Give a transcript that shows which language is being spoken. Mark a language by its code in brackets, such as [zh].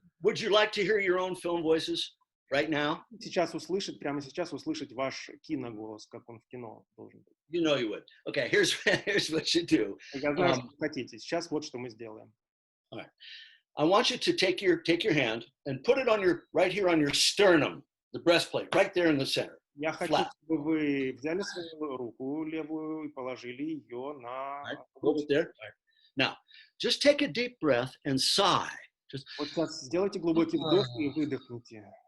[en] Would you like to hear your own film voices right now? [ru] Прямо сейчас услышать ваш киноголос, как он в кино должен быть. [en] You know you would. Okay, here's what you do. [ru] Я знаю, что вы хотите. Сейчас вот что мы сделаем. [en] All right. I want you to take your hand and put it on your right here on your sternum, the breastplate, right there in the center. [ru] Я хочу, [en] Flat. [ru] чтобы вы взяли свою руку левую и положили ее на [en] Right? Hold [ru] грудь. [en] it there. Now, just take a deep breath and sigh. Just [ru] Вот сейчас сделайте глубокий вдох и выдохните.